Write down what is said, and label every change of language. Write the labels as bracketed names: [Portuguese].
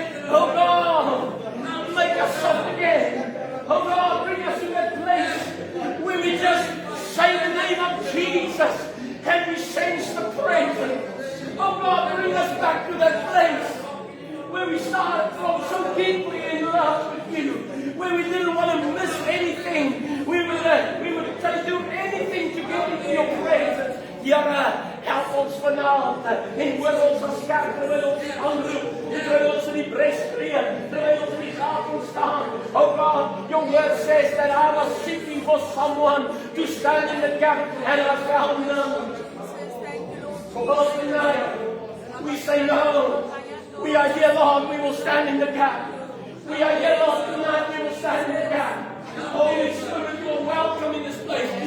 [English] Oh God, make us soft again. Oh God, bring us to that place where we just say the name of Jesus and we sense the presence. Oh God, bring us back to that place where we started from so deeply in love with You, where we didn't want to miss anything. We would try to do anything to get into Your presence. [Afrikaans] Here, help ons vanaand en hoor ons as kerk terwyl ons U aanroep, terwyl ons in die bres tree, terwyl ons in die gaten staan. [English] Oh God, Your word says that I was seeking for someone to stand in the gap and I found none. Lord, tonight, we say no. We are here, Lord, we will stand in the gap. We are here, Lord, tonight, we will stand in the gap. Holy Spirit, You are welcome in this place.